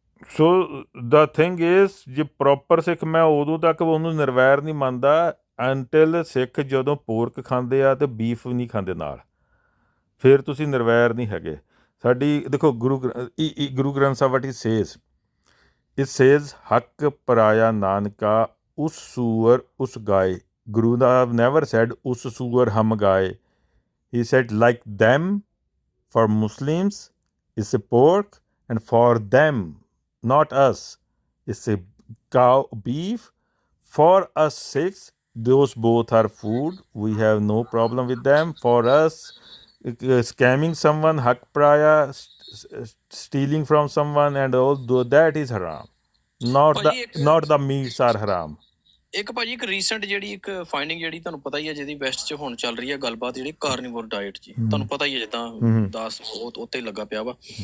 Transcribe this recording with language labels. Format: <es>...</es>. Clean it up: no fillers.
<en>so the thing is,</en> <pa>ਜੇ proper ਸਿੱਖ, ਮੈਂ ਉਦੋਂ ਤੱਕ ਉਹਨੂੰ ਨਿਰਵੈਰ ਨਹੀਂ ਮੰਨਦਾ ਅੰਟਿਲ ਸਿੱਖ ਜਦੋਂ ਪੋਰਕ ਖਾਂਦੇ ਆ ਤੇ ਬੀਫ ਨਹੀਂ ਖਾਂਦੇ ਨਾਲ, ਫਿਰ ਤੁਸੀਂ ਨਿਰਵੈਰ ਨਹੀਂ ਹੈਗੇ. ਸਾਡੀ ਦੇਖੋ ਗੁਰੂ ਗ੍ਰੰਥ ਸਾਹਿਬ</pa> <en>what it says</en> <pa>ਹੱਕ ਪਰਾਇਆ ਨਾਨਕਾ ਉਸ ਸੂਰ ਉਸ ਗਾਏ.</pa> <en>ਗੁਰੂ ਦਾ never said</en> <pa>ਉਸ ਸੂਰ ਹਮ ਗਾਏ.</pa> <en>He said like them for Muslims is a pork, and for them, not us, it's a cow beef. For us Sikhs, those both are food. We have no problem with them. For us, scamming someone, hak praya, stealing from someone, and all that is haram. Not the meats are haram.</en> <pa>ਇੱਕ ਭਾਜੀ ਇੱਕ recent ਜਿਹੜੀ ਇੱਕ finding ਜਿਹੜੀ ਤੁਹਾਨੂੰ ਪਤਾ ਹੀ ਹੈ, ਜਿਹਦੀ ਵੈਸਟ 'ਚ ਹੁਣ ਚੱਲ ਰਹੀ ਹੈ ਗੱਲਬਾਤ, ਜਿਹੜੀ ਕਾਰਨੀਵੋਰ ਡਾਇਟ ਜੀ, ਤੁਹਾਨੂੰ ਪਤਾ ਹੀ ਹੈ, ਜਿੱਦਾਂ ਦਾਸ ਉੱਤੇ ਲੱਗਾ ਪਿਆ ਵਾ.</pa>